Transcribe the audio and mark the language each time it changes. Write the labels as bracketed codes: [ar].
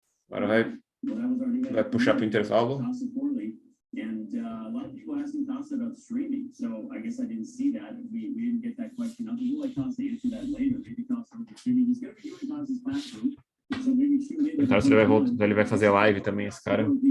[pt] Agora vai puxar para o intervalo. [en] And a lot of people asking Costa about streaming, so I guess I didn't see that. We didn't get that question up. We'll let Costa answer that later. Maybe Costa will be streaming. He's going to be doing Costa's classroom. [pt] O Carlsen vai voltar, ele vai fazer live também, esse cara.